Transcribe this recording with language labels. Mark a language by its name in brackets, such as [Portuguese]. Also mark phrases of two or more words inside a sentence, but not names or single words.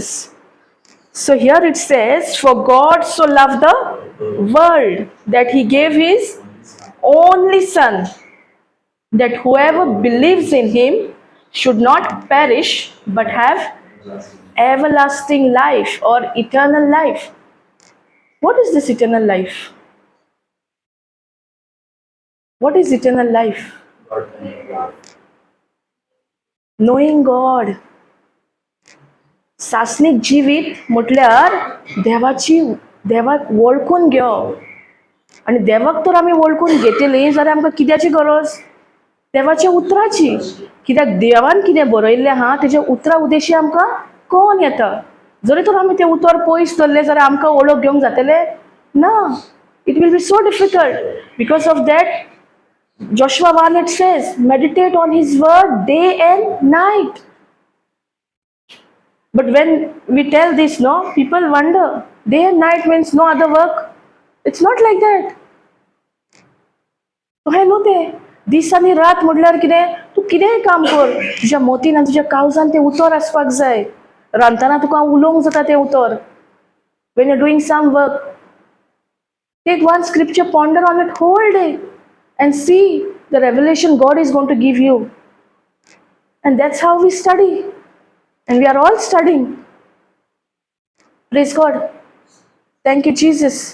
[English] So here it says, for God so loved the world that he gave his only Son, that whoever believes in him should not perish but have everlasting life or eternal life. What is this eternal life? What is eternal life? Knowing God. [Konkani] सासनिक जिवीत म्हटल्यार देवाक वळखून घेवप आनी देवाक तर आमी वळखून घेतली जाल्यार आमकां कित्याची गरज देवाच्या उतराची कित्याक देवान कितें बरयल्लें आहा तेजे उतरा उदेशी आमकां कळोन येता जरी तर आमी तें उतर पयस धरलें जाल्यार आमकां वळख घेवंक जातलें ना [English] it will be so difficult because of that Joshua 1 it says, meditate on his word day and night. But when we tell this, no, people wonder, day and night means no other work. It's not like that. [Konkani] अहें न्हू तें दीस आनी रात म्हटल्यार कितें तूं कितेंय काम कर तुज्या मोतीन आनी तुज्या काळजान तें उतर आसपाक जाय रांदतना तुका उलोवंक जाता तें उतर [English] when you're doing some work Take one scripture, ponder on it whole day, and see the revelation God is going to give you. And that's how we study. And we are all studying. Praise God. Thank you, Jesus.